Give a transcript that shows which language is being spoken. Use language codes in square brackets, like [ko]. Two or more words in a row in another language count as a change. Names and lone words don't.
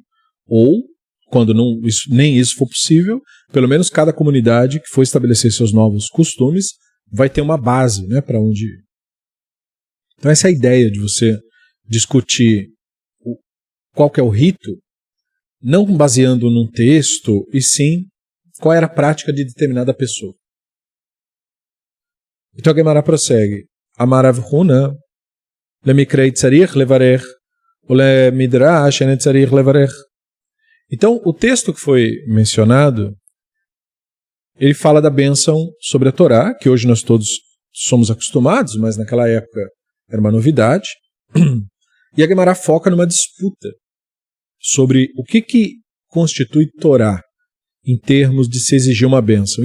[pt] Ou, quando nem isso for possível, pelo menos cada comunidade que for estabelecer seus novos costumes vai ter uma base, né, para onde ir. Então essa é a ideia de você discutir qual que é o rito, não baseando num texto, e sim qual era a prática de determinada pessoa. Então a Gemara prossegue. [he] אמר רב הונא, למקרא צריך לברך, ou למדרש אין צריך לברך. [pt] Então o texto que foi mencionado, ele fala da bênção sobre a Torá, que hoje nós todos somos acostumados, mas naquela época era uma novidade. E a Gemara foca numa disputa sobre o que constitui Torá em termos de se exigir uma bênção.